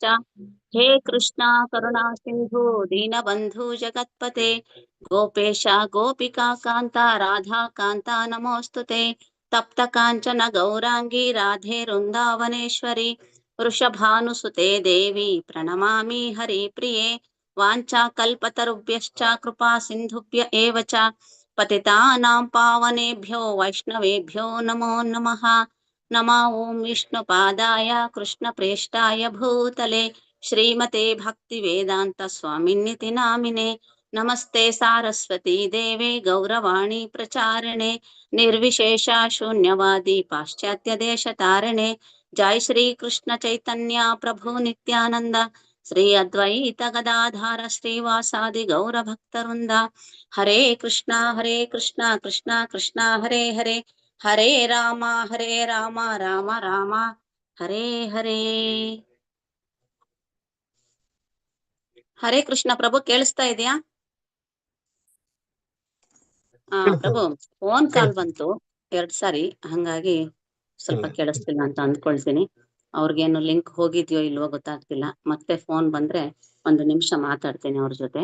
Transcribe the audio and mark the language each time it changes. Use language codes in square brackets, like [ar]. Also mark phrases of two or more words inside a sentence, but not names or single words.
[sa] ಹೇ ಕೃಷ್ಣ ಕರುಣಾ ಸಿಂಧು ದೀನಬಂಧು ಜಗತ್ಪತೆ ಗೋಪೇಶ ಗೋಪಿಕಾ ಕಾಂತ ರಾಧಾ ಕಾಂತ ನಮೋಸ್ತುತೆ. ತಪ್ತ ಕಾಂಚನ ಗೌರಾಂಗಿ ರಾಧೆ ವೃಂದಾವನೇಶ್ವರಿ ವೃಷಭಾನುಸುತೆ ದೇವಿ ಪ್ರಣಮಾಮಿ ಹರಿ ಪ್ರಿಯೆ. ವಾಂಚಾ ಕಲ್ಪತರುಭ್ಯಶ್ಚ ಕೃಪಾ ಸಿಂಧುಭ್ಯ ಏವ ಚ ಪತಿತಾನಾಂ ಪಾವನೇಭ್ಯೋ ವೈಷ್ಣವೇಭ್ಯೋ ನಮೋ ನಮಃ. ನಮೋ ಓಂ ವಿಷ್ಣುಪಾದಾಯ ಕೃಷ್ಣಪ್ರೇಷ್ಠಾಯ ಭೂತಲೆ ಶ್ರೀಮತೆ ಭಕ್ತಿ ವೇದಾಂತ ಸ್ವಾಮಿನ್ನಿತಿ ನಾಮಿನೆ. ನಮಸ್ತೆ ಸಾರಸ್ವತಿ ದೇವೆ ಗೌರವಾಣಿ ಪ್ರಚಾರಣೆ ನಿರ್ವಿಶೇಷ ಶೂನ್ಯವಾದಿ ಪಾಶ್ಚಾತ್ಯ ದೇಶ ತಾರಣೆ. ಜೈ ಶ್ರೀ ಕೃಷ್ಣ ಚೈತನ್ಯ ಪ್ರಭು ನಿತ್ಯಾನಂದ ಶ್ರೀ ಅದ್ವೈತ ಗದಾಧಾರ ಶ್ರೀವಾಸಾದಿ ಗೌರ ಭಕ್ತವೃಂದ. ಹರೇ ಕೃಷ್ಣ ಕೃಷ್ಣ ಕೃಷ್ಣ ಹರೇ ಹರೇ ಹರೇ ರಾಮ ರಾಮ ರಾಮ ಹರೇ ಹರೇ. [kn] ಹರೇ ಕೃಷ್ಣ ಪ್ರಭು, ಕೇಳಿಸ್ತಾ ಇದೆಯಾ? ಪ್ರಭು, ಫೋನ್ ಕಾಲ್ ಬಂತು 2 ಸಾರಿ, ಹಂಗಾಗಿ ಸ್ವಲ್ಪ ಕೇಳಿಸ್ತಿಲ್ಲ ಅಂತ ಅಂದ್ಕೊಳ್ತೀನಿ. ಅವ್ರಿಗೇನು ಲಿಂಕ್ ಹೋಗಿದ್ಯೋ ಇಲ್ವೋ ಗೊತ್ತಾಗ್ತಿಲ್ಲ. ಮತ್ತೆ ಫೋನ್ ಬಂದ್ರೆ 1 ನಿಮಿಷ ಮಾತಾಡ್ತೀನಿ ಅವ್ರ ಜೊತೆ.